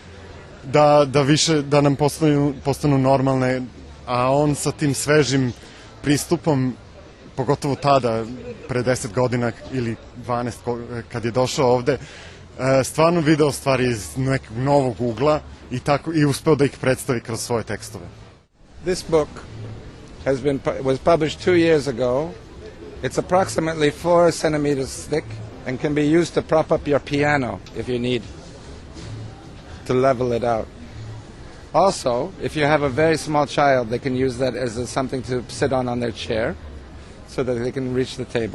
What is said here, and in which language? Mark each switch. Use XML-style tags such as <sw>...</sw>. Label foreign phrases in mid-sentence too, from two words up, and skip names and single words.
<sr>da nam postanu normalne, a on sa tim svežim pristupom, pogotovo tada, pre 10 godina ili 12 kad je došao ovde, stvarno video stvari iz nekog novog ugla i uspeo da ih predstavi kroz svoje tekstove.</sr> <en>This book was published 2 years ago. It's approximately 4 centimeters thick and can be used to prop up your piano if you need to level it out. Also, if you have a very small child, they can use that as something to sit on their chair so that they can reach the table.</en>